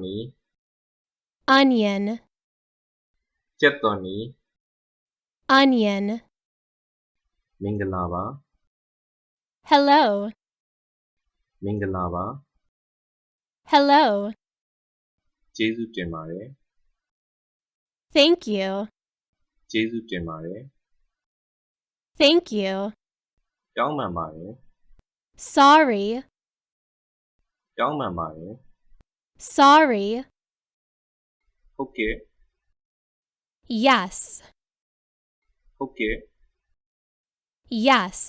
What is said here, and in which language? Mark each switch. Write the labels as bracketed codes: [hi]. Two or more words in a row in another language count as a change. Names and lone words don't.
[en] onion, [my] ကြက်သွန်နီ [en] onion, [my] မင်္ဂလာပါ [en] hello, [my] မင်္ဂလာပါ [en] hello, [my] ကျေးဇူးတင်ပါတယ် [en] thank you, [my] ကျေးဇူးတင်ပါတယ် [en] thank you, [my] တောင်းပန်ပါတယ် [en] sorry, [my] တောင်းပန်ပါတယ် [en] sorry, [my] ဟုတ်ကဲ့ [en] yes, [my] ဟုတ်ကဲ့ [en] yes,